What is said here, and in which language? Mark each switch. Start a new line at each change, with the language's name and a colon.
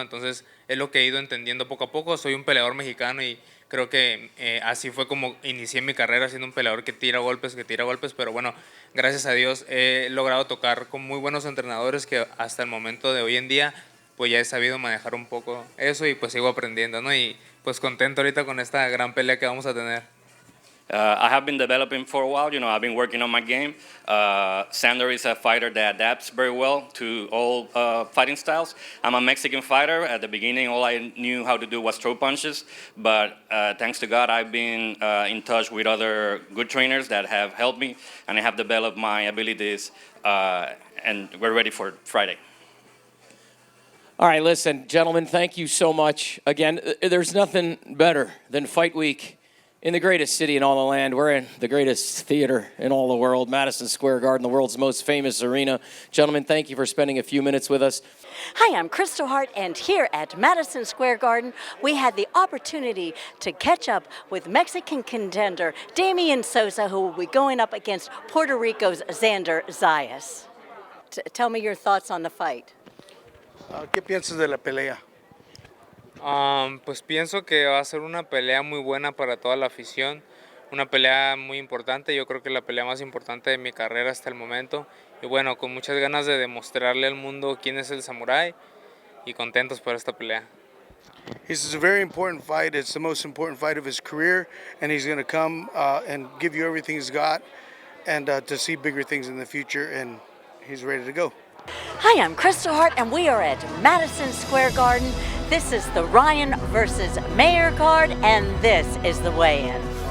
Spanish: Entonces es lo que he ido entendiendo poco a poco. Soy un peleador mexicano y creo que así fue como inicié mi carrera, siendo un peleador que tira golpes, pero bueno, gracias a Dios he logrado tocar con muy buenos entrenadores que hasta el momento de hoy en día pues ya he sabido manejar un poco eso y pues sigo aprendiendo, ¿no? Y pues contento ahorita con esta gran pelea que vamos a tener.
English: I have been developing for a while. I've been working on my game. Xander is a fighter that adapts very well to all fighting styles. I'm a Mexican fighter. At the beginning, all I knew how to do was throw punches. But thanks to God, I've been in touch with other good trainers that have helped me, and I have developed my abilities, and we're ready for Friday. All right, listen, gentlemen, thank you so much. Again, there's nothing better than Fight Week in the greatest city in all the land. We're in the greatest theater in all the world, Madison Square Garden, the world's most famous arena. Gentlemen, thank you for spending a few minutes with us. Hi, I'm Kristal Hart, and here at Madison Square Garden, we had the opportunity to catch up with Mexican contender Damian Sosa, who will be going up against Puerto Rico's Xander Zayas. Tell me your thoughts on the fight.
Spanish: ¿Qué piensas de la pelea? Pues pienso que va a ser una pelea muy buena para toda la afición, una pelea muy importante, yo creo que la pelea más importante de mi carrera hasta el momento, y bueno, con muchas ganas de demostrarle al mundo quién es el samurái y contentos por esta pelea.
English: This is a very important fight. It's the most important fight of his career, and he's going to come and give you everything he's got, and to see bigger things in the future, and he's ready to go. Hi, I'm Kristal Hart, and we are at Madison Square Garden. This is the Ryan versus Mayer card, and this is the weigh-in.